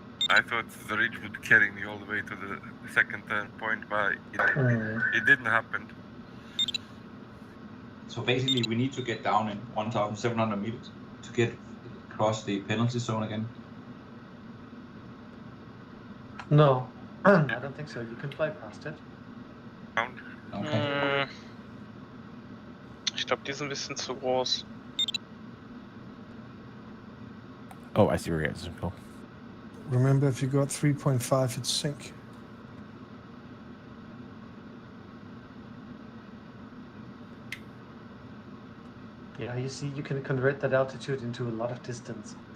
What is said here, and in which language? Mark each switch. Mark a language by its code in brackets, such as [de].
[en] I thought the ridge would carry me all the way to the second turn point, but it didn't happen. So basically, we need to get down in 1,700 meters to get across the penalty zone again. No, I don't think so. You can fly past it. Okay. [de] Ich glaube, die sind ein bisschen zu groß. [en] Oh, I see where you guys go. Remember, if you got 3.5, it's sink. Yeah, you see, you can convert that altitude into a lot of distance.